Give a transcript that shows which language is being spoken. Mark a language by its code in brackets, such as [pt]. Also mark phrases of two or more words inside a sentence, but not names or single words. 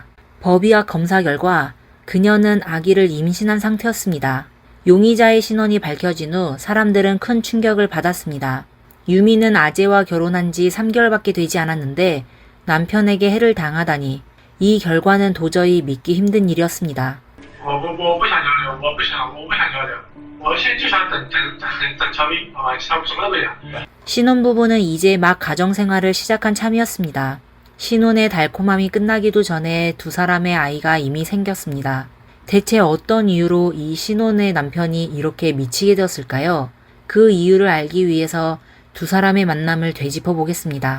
[ko] 법의학 검사 결과 그녀는 아기를 임신한 상태였습니다. 용의자의 신원이 밝혀진 후 사람들은 큰 충격을 받았습니다. 유미는 아재와 결혼한 지 3개월밖에 되지 않았는데 남편에게 해를 당하다니 이 결과는 도저히 믿기 힘든 일이었습니다. [zh] 我不想交流，我不想交流，我现在就想等乔伊，好吧，什么都不想。 [ko] 신혼부부는 이제 막 가정생활을 시작한 참이었습니다. 신혼의 달콤함이 끝나기도 전에 두 사람의 아이가 이미 생겼습니다. 대체 어떤 이유로 이 신혼의 남편이 이렇게 미치게 되었을까요? 그 이유를 알기 위해서 두 사람의 만남을 되짚어 보겠습니다.